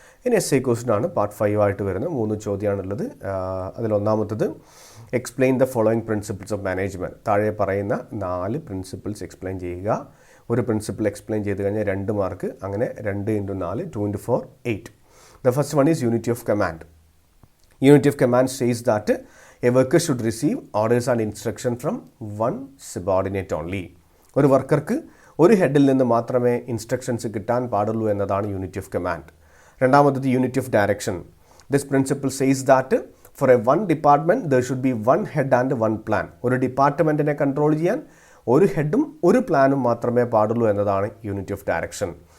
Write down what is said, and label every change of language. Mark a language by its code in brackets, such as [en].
[ml] ഇനി S A question ആണ് part 5 ആയിട്ട് വരുന്നത് 3 ചോദ്യമാണുള്ളത്. അതിലൊന്നാമത്തത് [en] Explain the following principles of management. [ml] താഴെ പറയുന്ന 4 പ്രിൻസിപ്പിൾസ് എക്സ്പ്ലെയിൻ ചെയ്യുക. ഒരു പ്രിൻസിപ്പിൾ എക്സ്പ്ലെയിൻ ചെയ്ത് കഴിഞ്ഞാൽ 2 മാർക്ക്, അങ്ങനെ 2 × 4 2 × 4 8. [en] The first one is unity of command. Unity of command says that a worker should receive orders and instruction from one subordinate only. [ml] ഒരു വർക്കർക്ക് ഒരു ഹെഡിൽ നിന്ന് മാത്രമേ ഇൻസ്ട്രക്ഷൻസ് കിട്ടാൻ പാടുള്ളൂ എന്നതാണ് യൂണിറ്റി ഓഫ് കമാൻഡ്. [en] രണ്ടാമത്തത് unity of direction. This principle says that for a one department there should be one head and one plan. [ml] ഒരു ഡിപ്പാർട്ട്മെൻറ്റിനെ control ചെയ്യാൻ ഒരു ഹെഡും ഒരു പ്ലാനും മാത്രമേ പാടുള്ളൂ എന്നതാണ് യൂണിറ്റി ഓഫ് ഡയറക്ഷൻ.